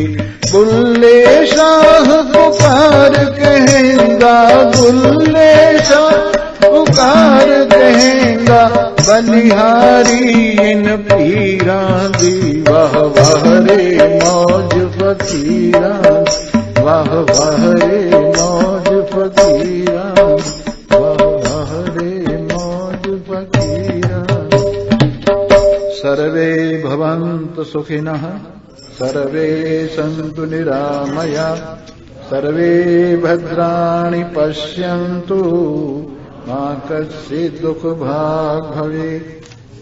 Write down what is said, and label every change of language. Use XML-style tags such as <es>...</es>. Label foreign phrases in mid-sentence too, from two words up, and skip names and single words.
<pa>ਬੁੱਲ੍ਹੇ ਸ਼ਾਹ ਪੁਕਾਰ ਕਹੇਂਗਾ, ਬੁੱਲ੍ਹੇ ਸ਼ਾਹ ਪੁਕਾਰ ਕਹੇਂਗਾ, ਬਲਿਹਾਰੀ ਇਨ੍ਹਾਂ ਪੀਰਾਂ ਦੀ, ਵਾਹ ਵਾਹ ਰੇ ਮੌਜ ਫ਼ਕੀਰਾਂ, ਵਾਹ ਵਾਹ ਰੇ ਮੌਜ ਫ਼ਕੀਰਾਂ, ਵਾਹ ਵਾਹ ਰੇ ਮੌਜ ਫ਼ਕੀਰਾਂ।</pa> <sa>सर्वे भवन्तु सुखिनः, सर्वे सन्तु निरामया, सर्वे भद्राणि पश्यन्तु मा कश्चित् दुःखभाग् भवेत्।</sa>